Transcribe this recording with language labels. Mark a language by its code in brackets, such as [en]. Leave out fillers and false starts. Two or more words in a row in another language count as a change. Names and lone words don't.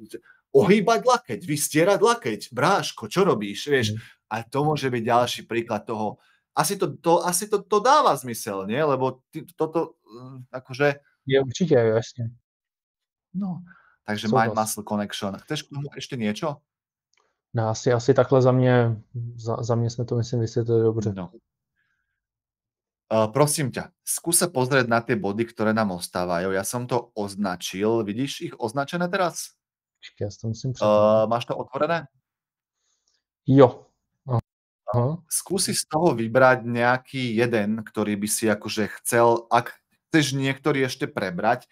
[sk] ohýbať lakeť, vystierať lakeť, bráško, čo robíš, vieš? A to môže byť ďalší príklad toho. Asi to dáva zmysel, nie? Lebo toto, akože... Je určite, jasne. No, Takže Mind [cs] Souhlas. [en] Muscle Connection. [sk] Chceš k tomu ešte niečo? No, [cs] asi takhle za mě jsme to, myslím, vysvětlili dobře. No. [sk] Prosím ťa, skús sa pozrieť na tie body, ktoré nám ostávajú. Ja som to označil. Vidíš ich označené teraz? [cs] Počkej, já si to musím přepnout. [sk] Máš to otvorené? [cs] Jo. Aha. [sk] Skúsi z toho vybrať nejaký jeden, ktorý by si akože chcel, ak chceš niektorý ešte prebrať.